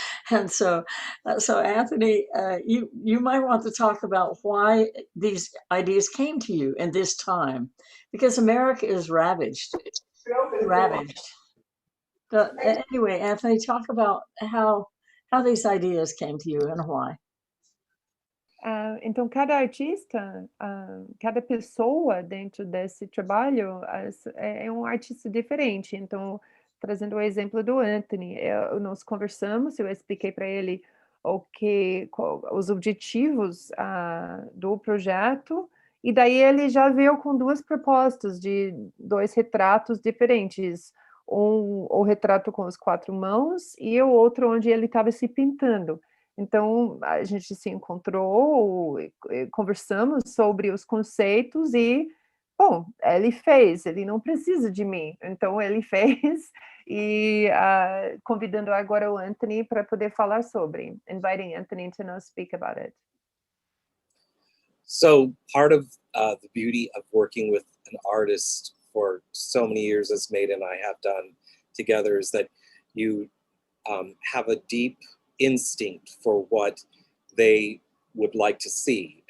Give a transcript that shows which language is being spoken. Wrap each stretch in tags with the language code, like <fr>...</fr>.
<en>And so Anthony, you might want to talk about why these ideas came to you in this time, because America is ravaged. But anyway, Anthony, talk about how these ideas came to you and why.</en> <pt>Então, cada artista, cada pessoa dentro desse trabalho é um artista diferente. Então, trazendo o exemplo do Anthony, nós conversamos, eu expliquei para ele os objetivos do projeto, e daí ele já veio com duas propostas de 2 retratos diferentes. O retrato com as 4 mãos e o outro onde ele estava se pintando. Então, a gente se encontrou, conversamos sobre os conceitos e, bom, ele não precisa de mim, então ele fez, e convidando agora o Anthony para poder falar sobre,</pt> <en>inviting Anthony to now speak about it. So part of the beauty of working with an artist for so many years, as Maida and I have done together, is that you have a deep instinct for what they would like to see.</en>